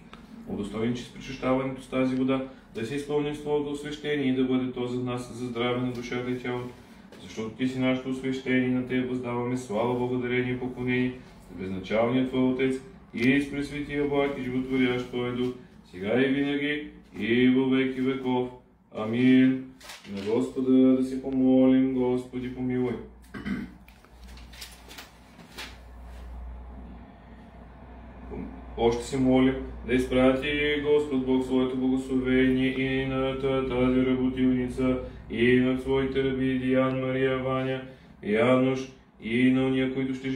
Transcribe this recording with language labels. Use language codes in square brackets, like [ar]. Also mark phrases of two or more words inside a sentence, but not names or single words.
[bg] Удостоен, че с причащаването с тази вода да се изпълним с Твоето освещение и да бъде то за нас за здраве на душата и тялото. Защото Ти си нашето освещение и на Тебе въздаваме слава, благодарение и поклонение с безначалния Твой Отец и с пресветия благ и животворящ Твой Дух, сега и винаги и [cu] во веки веков. [bg] Амин. На Господа да си помолим, Господи помилуй. Още се молим да изпрати Господ Бог своето благословение и на тази работилница, и на своите раби Диан, Мария, Ваня, Януш, и на уния, които